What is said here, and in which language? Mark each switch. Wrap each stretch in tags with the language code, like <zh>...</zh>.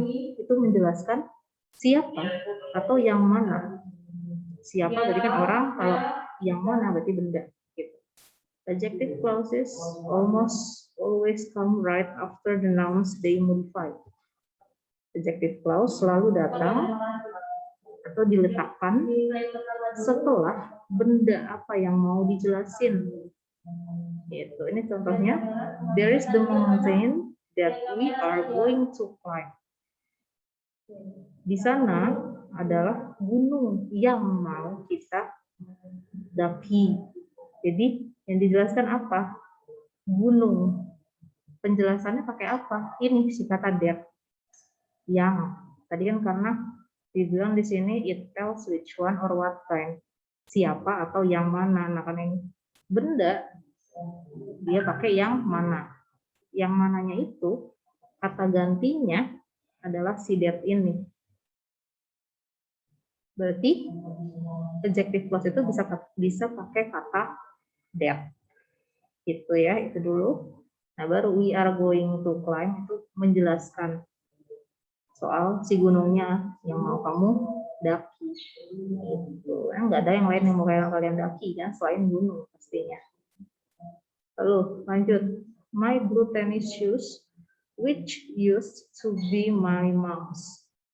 <id>Itu menjelaskan siapa atau yang mana. Siapa berarti kan orang, kalau yang mana berarti benda gitu.</id> <en>Adjective clauses almost always come right after the nouns they modify.</en> <id>Adjective clause selalu datang atau diletakkan setelah benda apa yang mau dijelasin. Gitu. Ini contohnya,</id> <en>there is the mountain that we are going to climb.</en> <id>Di sana adalah gunung yang mau kita daki. Jadi yang dijelaskan apa? Gunung. Penjelasannya pakai apa? Ini si kata that. Yang. Tadi kan karena dibilang di sini</id> <en>it tells which one or what kind.</en> <id>Siapa atau yang mana. Nah, karena ini benda dia pakai yang mana. Yang mananya itu kata gantinya adalah si that ini. Berarti adjective clause itu bisa pakai kata that. Gitu ya, itu dulu. Nah, baru</id> <en>we are going to climb</en> <id>itu menjelaskan soal si gunungnya yang mau kamu daki. Gitu. Enggak ada yang lain yang mau kalian daki kan selain gunung pastinya. Lalu lanjut.</id> <en>My blue tennis shoes which used to be my mom's.</en>